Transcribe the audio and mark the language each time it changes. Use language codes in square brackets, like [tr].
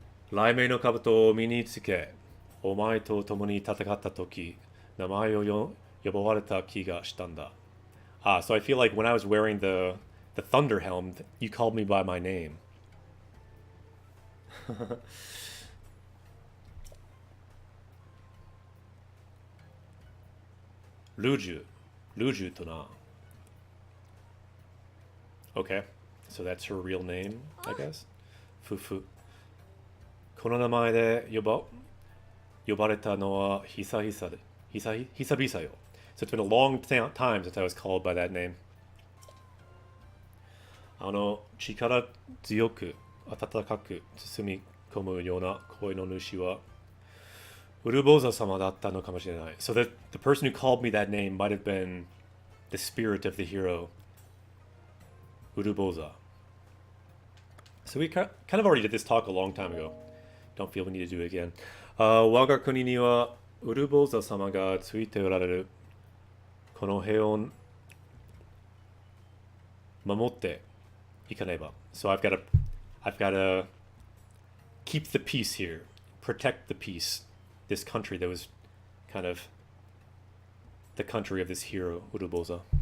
[ja] 雷鳴の兜を身につけ、お前と共に戦った時、名前を呼ばれた気がしたんだ。 [en] Ah, so I feel like when I was wearing the Thunder Helm, you called me by my name. [ja] Luju. Luju to na. [en] Okay, so that's her real name, I guess. Fufu. [ja] この名前で呼ばれたのは久々よ。 [en] So it's been a long time since I was called by that name. [ja] 力強く温かく包み込むような声の主はウルボーザ様だったのかもしれない。 [en] So the person who called me that name might have been the spirit of the hero, Uruboza. So we kind of already did this talk a long time ago. Don't feel we need to do it again. [ja] 我が国にはウルボーザ様がついておられる。この平穏守っていかねば。 [en] So I've got to keep the peace here, protect the peace. This country that was kind of the country of this hero, Uruboza.